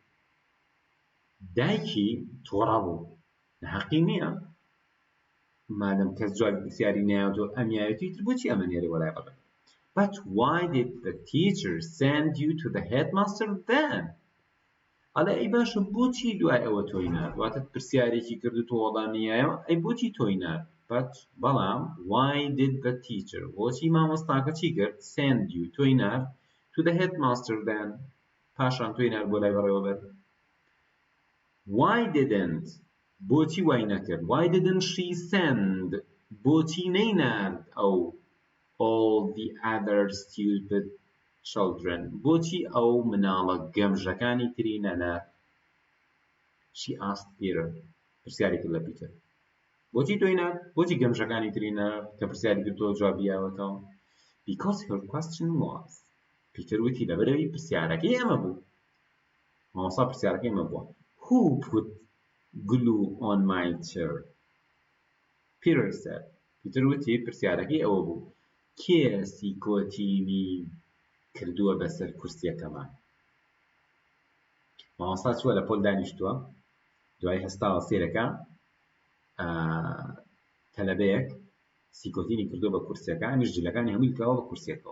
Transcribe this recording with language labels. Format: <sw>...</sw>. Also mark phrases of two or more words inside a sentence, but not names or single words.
<ckb>دایکی تووڕە بوو. حەقی نییە مادەم کەس جوابی پرسیاری نایەوە ئەمیایەتی تر بۆچی ئەمە نێرێ وە لای بەڕێوەبەر؟</ckb> <en>But why did the teacher send you to the headmaster then?</en> <ckb>ئەڵێ ئەی باشە بۆچی دوای ئەوە تۆی نارد؟ واتە پرسیارێکی کرد و تۆ وەڵامی نایەوە، ئەی بۆچی تۆی نارد؟ بەڵام</ckb> <en>why did the teacher</en> <ckb>بۆچی مامۆستاکە چی کرد؟</ckb> <en>send you</en> <ckb>تۆی نارد</ckb> <en>to the headmaster then</en> <ckb>پاشان تۆی نارد بۆ لای بەڕێوەبەر.</ckb> <en>Why didn't</en> <ckb>بۆچی وای نەکرد؟</ckb> <en>Why didn't she send</en> <ckb>بۆچی نەینارد ئەو</ckb> <en>all the other stupid children</en> <ckb>بۆچی ئەو مناڵە گەمژەکانی تری نەنارد؟</ckb> <en>She asked Peter</en> <ckb>پرسیاری کرد لە پیتر بۆچی تۆی نارد؟ بۆچی گەمژەکانی تری نەنارد کە پرسیاری کرد تۆ جوابی یاوەتەوە؟</ckb> <en>Because her question was</en> <ckb>پیتر وتی لەبەرەوەی پرسیارەکەی ئەمە بوو، مامۆستا پرسیارەکەی ئەمە بووە</ckb> <en>Who put glue on my chair?</en> <ckb>Peter said پیتر وتی پرسیارەکەی ئەوە بوو کێ سیکۆتیمی کردووە بەسەر کورسیەکەمان؟ مامۆستا چووە لە پۆل دانیشتووە دوای هەستاوە سێرەکە تەلەبەیەک سیکۆتینی کردووە بە کورسیەکە ئەمیش جلەکانی هەمووی کراوە بە کورسیەکەوە.</ckb>